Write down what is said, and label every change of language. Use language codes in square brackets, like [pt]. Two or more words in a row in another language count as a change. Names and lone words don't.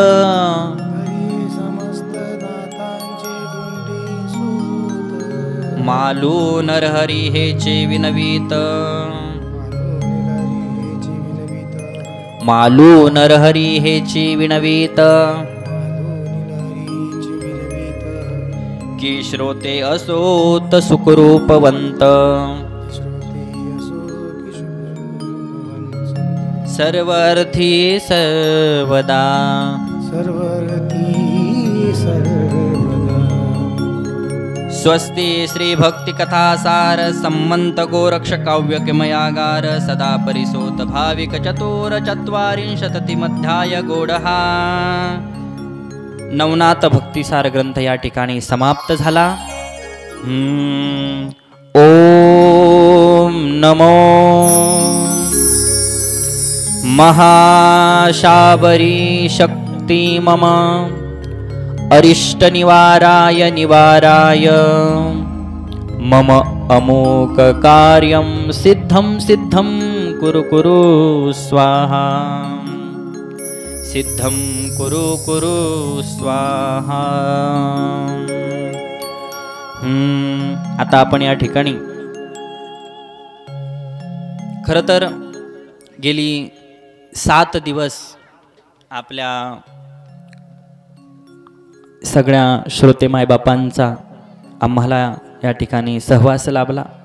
[mr] मालू नरहरी हेचे विनवीत, मालू नरहरी हेची विनवीत. की श्रोते असोत सुखरूपवंत, सर्वर्थी सर्वदा, स्वस्ति श्री भक्ति कथा सार सम्मंत गोरक्ष काव्य किमयागार. सदा परिसोत भाविक चतुर चत्वारिंशततिमध्याय गोडहा. नवनाथ भक्तिसार ग्रंथ या ठिकाणी समाप्त झाला. [sa] ओम नमो महाशाबरी शक्ति मम अरिष्ट निवाराय निवाराय. मम अमोक कार्यं सिद्धं सिद्धं कुरु कुरु स्वाहा. सिद्धं कुरु कुरु स्वाहा. [mr] आता आपण या ठिकाणी खरं तर गेली 7 दिवस आपल्या सगळ्या श्रोते मायबापांचा आम्हाला या ठिकाणी सहवास लाभला.